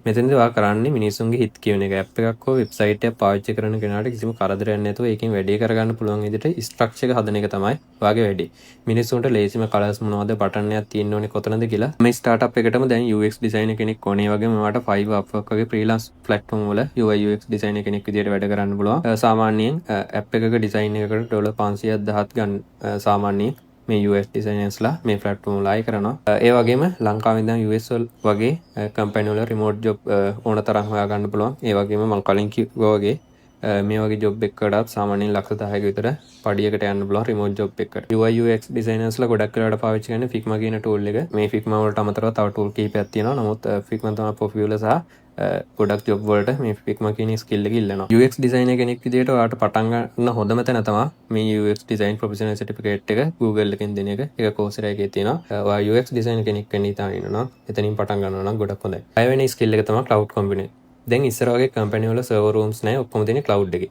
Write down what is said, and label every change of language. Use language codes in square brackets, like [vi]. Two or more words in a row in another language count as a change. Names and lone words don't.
[si] මෙතනදී ඔයා කරන්නේ මිනිස්සුන්ගේ හිත කියවන එක. ඇප් එකක් හෝ වෙබ්සයිට් එකක් පාවිච්චි කරන කෙනාට කිසිම කරදරයක් නැතුව ඒකෙන් වැඩේ කරගන්න පුළුවන් විදිහට [en] structure එක [si] හදන එක තමයි ඔයාගේ වැඩේ. මිනිස්සුන්ට ලේසිම කලර්ස් මොනවද බටන් එකක් තියෙන්න ඕනේ කොතනද කියලා මේ ස්ටාර්ට්අප් එකටම දැන් [en] UX designer [si] කෙනෙක් ඕනේ. ඒ වගේම ඔයාට Fiverr Upwork වගේ [en] freelance platform [si] වල [en] UI UX designer [si] කෙනෙක් විදිහට වැඩ කරන්න පුළුවන්. සාමාන්‍යයෙන් ඇප් එකක ඩිසයින් එකකට $500,000 ගන්න සාමාන්‍යයෙන් මේ [en] US designers [si] ලා මේ platform වල ආයි කරනවා. ඒ වගේම ලංකාවේ ඉඳන් US වගේ කම්පැනි වල [en] remote job [si] ඕන තරම් හොයාගන්න පුළුවන්. ඒ වගේම මම කලින් කිව්වා වගේ මේ වගේ ජොබ් එකකටත් සාමාන්‍යයෙන් ලක්ෂ 10ක විතර පඩියකට යන්න පුළුවන් [en] remote job [si] එකකට. [en] UI UX designers [si] ලා ගොඩක් වෙලාවට පාවිච්චි කරන්නේ Figma කියන tool එක. මේ Figma වලට අමතරව තව tool කීපයක් තියෙනවා. නමුත් Figma තමයි popular සහ ගොඩක් ජොබ් වලට මේ Figma කියන skill එක ඉල්ලනවා. [en] UX designer [si] කෙනෙක් විදිහට ඔයාලට පටන් ගන්න හොඳම තැන තමයි මේ [en] UX design professional certificate [si] එක Google එකෙන් දෙන එක. ඒක Coursera එකේ තියෙනවා. ඔයා [en] UX designer [si] කෙනෙක් වෙන්න හිතාගෙන ඉන්නවා නම් එතනින් පටන් ගන්නවා නම් ගොඩක් හොඳයි. 6 වෙනි skill එක තමයි [en] cloud computing. [si] දැන් ඉස්සර වගේ කම්පැනි වල [en] server rooms [si] නැහැ, ඔක්කොම තියෙන්නේ ක්ලවුඩ් එකේ.